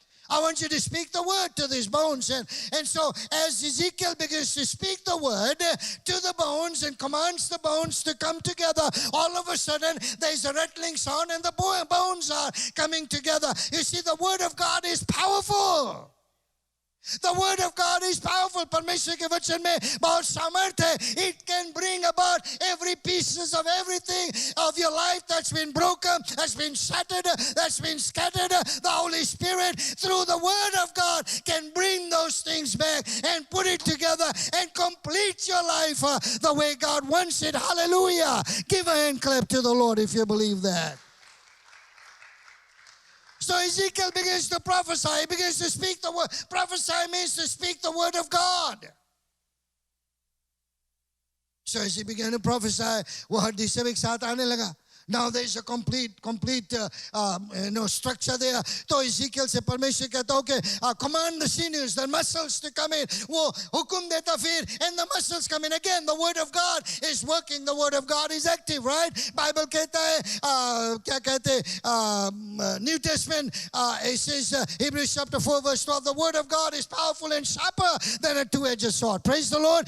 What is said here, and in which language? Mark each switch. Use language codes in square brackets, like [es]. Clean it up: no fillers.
[en] I want you to speak the word to these bones. And so as Ezekiel begins to speak the word to the bones and commands the bones to come together, all of a sudden there's a rattling sound and the bones are coming together. You see, the word of God is powerful. The word of God is powerful. [hi] परमेश्वर के वचन में बहुत सामर्थ्य है. [en] It can bring about every pieces of everything of your life that's been broken, that's been shattered, that's been scattered. The Holy Spirit, through the word of God, can bring those things back and put it together and complete your life the way God wants it. Hallelujah. Give a hand clap to the Lord if you believe that. So Ezekiel begins to prophesy. He begins to speak the word. Prophesy means to speak the word of God. So as he began to prophesy, [hi] वो हड्डी सब एक साथ आने लगा. [en] Now there's a complete structure there. [hi] तो Ezekiel से परमेश्वर कहता हो कि [en] command the sinews, the muscles to come in. [hi] वो हुकुम देता फिर, [en] and the muscles come in. Again, the word of God is working. The word of God is active, right? Bible [hi] कहता है क्या कहते [en] New Testament it says Hebrews chapter 4 verse 12, the word of God is powerful and sharper than a two-edged sword. Praise the Lord.